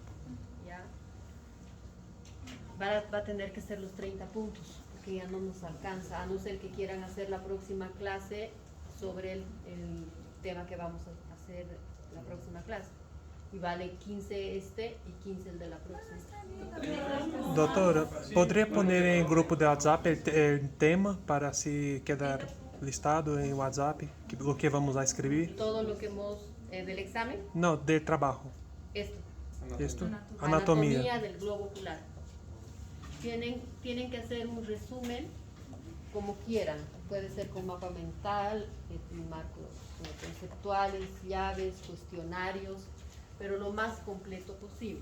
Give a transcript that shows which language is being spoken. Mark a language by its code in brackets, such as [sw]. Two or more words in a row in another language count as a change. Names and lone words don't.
[es] ¿Ya? Va a tener que ser los 30 puntos, porque ya no nos alcanza, a no ser que quieran hacer la próxima clase sobre el tema que vamos a hacer la próxima clase. y vale 15 este y 15 el de la próxima. [pt] Doutora, poderia poner em grupo de WhatsApp [es] el tema [pt] para se quedar listado em WhatsApp o que vamos a escrever? [es] Todo lo que hemos del examen, [pt] Não, de trabalho. [es] esto. Esto, Anatomía anatomia. del globo ocular. Tienen que hacer un resumen como quieran. Puede ser con mapa mental, marcos conceptuales, llaves, cuestionarios, pero lo más completo posible.